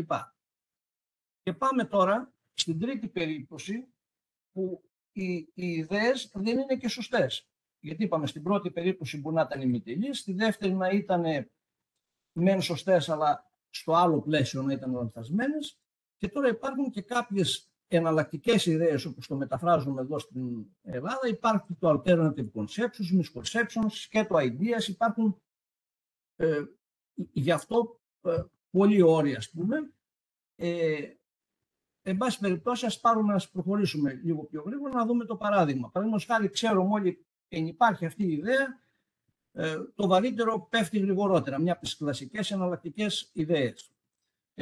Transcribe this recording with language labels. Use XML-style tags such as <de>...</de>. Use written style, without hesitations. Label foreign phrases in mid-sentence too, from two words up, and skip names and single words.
<el>Και πάμε τώρα στην τρίτη περίπτωση που οι ιδέες δεν είναι και σωστές. Γιατί είπαμε στην πρώτη περίπτωση που να ήταν ημιτελείς, στη δεύτερη να ήταν μεν σωστές αλλά στο άλλο πλαίσιο να ήταν λανθασμένες. Και τώρα υπάρχουν και κάποιες εναλλακτικές ιδέες όπως το μεταφράζουμε εδώ στην Ελλάδα. Υπάρχει το</el> <en>alternative conceptions, misconceptions,</en> <el>σκέτο ideas. Υπάρχουν γι' αυτό πολλοί όροι, ας πούμε. Εν πάση περιπτώσει, ας προχωρήσουμε λίγο πιο γρήγορα να δούμε το παράδειγμα. Παραδείγματος χάρη, ξέρουμε όλοι, υπάρχει αυτή η ιδέα, το βαρύτερο πέφτει γρηγορότερα, μια από τις κλασικές εναλλακτικές ιδέες.</el>